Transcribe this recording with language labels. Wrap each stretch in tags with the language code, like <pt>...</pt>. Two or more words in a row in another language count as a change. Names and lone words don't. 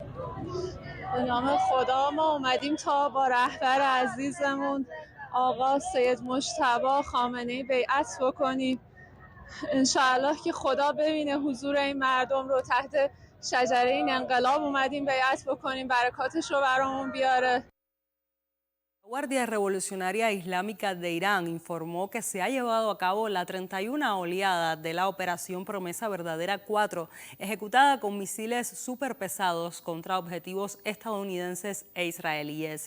<fa>به نام خدا ما اومدیم تا با رهبر عزیزمون آقا سید مجتبی خامنه‌ای بیعت بکنیم. انشاءالله که خدا ببینه حضور این مردم رو، تحت شجره این انقلاب اومدیم بیعت بکنیم، برکاتش رو برامون بیاره.</fa> <es>La Guardia Revolucionaria Islámica de Irán informó que se ha llevado a cabo la 31 oleada de la Operación Promesa Verdadera 4, ejecutada con misiles superpesados contra objetivos estadounidenses e israelíes.</es>